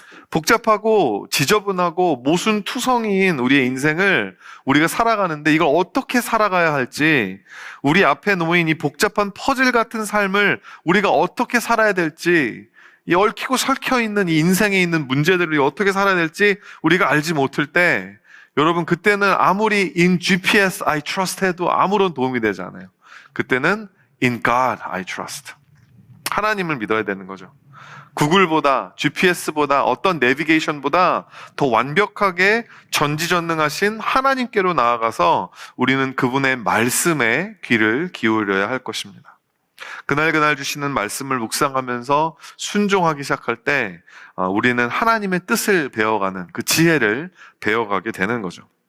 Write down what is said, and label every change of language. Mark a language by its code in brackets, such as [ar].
[ko] 복잡하고 지저분하고 모순투성이인 우리의 인생을 우리가 살아가는데, 이걸 어떻게 살아가야 할지, 우리 앞에 놓인 이 복잡한 퍼즐 같은 삶을 우리가 어떻게 살아야 될지, 이 얽히고 설켜 있는 이 인생에 있는 문제들을 어떻게 살아야 될지 우리가 알지 못할 때, 여러분, 그때는 아무리 [en] in GPS I trust [ko] 해도 아무런 도움이 되지 않아요. 그때는 [en] in God I trust. [ko] 하나님을 믿어야 되는 거죠. 구글보다, GPS보다, 어떤 내비게이션보다 더 완벽하게 전지전능하신 하나님께로 나아가서 우리는 그분의 말씀에 귀를 기울여야 할 것입니다. 그날 주시는 말씀을 묵상하면서 순종하기 시작할 때 우리는 하나님의 뜻을 배워가는 그 지혜를 배워가게 되는 거죠.